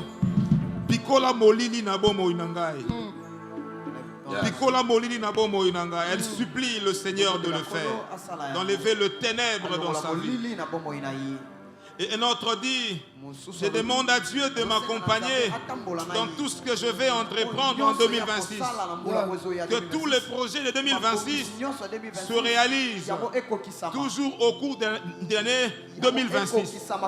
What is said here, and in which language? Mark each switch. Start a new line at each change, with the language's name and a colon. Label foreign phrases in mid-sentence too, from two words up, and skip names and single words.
Lingala: Pikola molili na bomo inangai. Pikola molili na bomo inangai.
French: Elle supplie le Seigneur de le faire, d'enlever le ténèbre dans sa vie. Et un autre dit, je demande à Dieu de m'accompagner dans tout ce que je vais entreprendre en 2026. Que tous les projets de 2026 se réalisent toujours au cours de l'année 2026.